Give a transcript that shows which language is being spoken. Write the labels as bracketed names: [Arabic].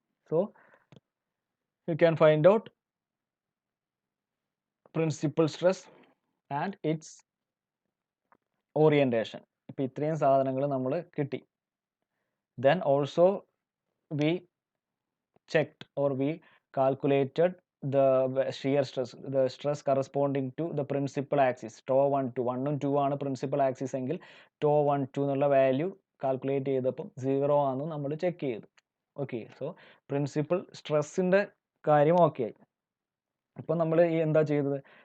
[English] So you can find out principal stress and its orientation. [Malayalam] ഇപ്പോൾ ഇത്രയും സാധനങ്ങൾ നമ്മൾ കിട്ടി. [English] Then also we checked or we calculated the shear stress, the stress corresponding to the principal axis. [Malayalam] Tau 1 to 1 ഉം 2 ആണ് principal axis എങ്കിൽ tau 1 2 എന്നുള്ള value calculate ചെയ്തപ്പം 0 ആണെന്ന് നമ്മൾ ചെക്ക് ചെയ്തു. ഓക്കെ. സോ പ്രിൻസിപ്പൽ സ്ട്രെസ്സിൻ്റെ കാര്യം ഓക്കെ ആയി. ഇപ്പം നമ്മൾ എന്താ ചെയ്തത്?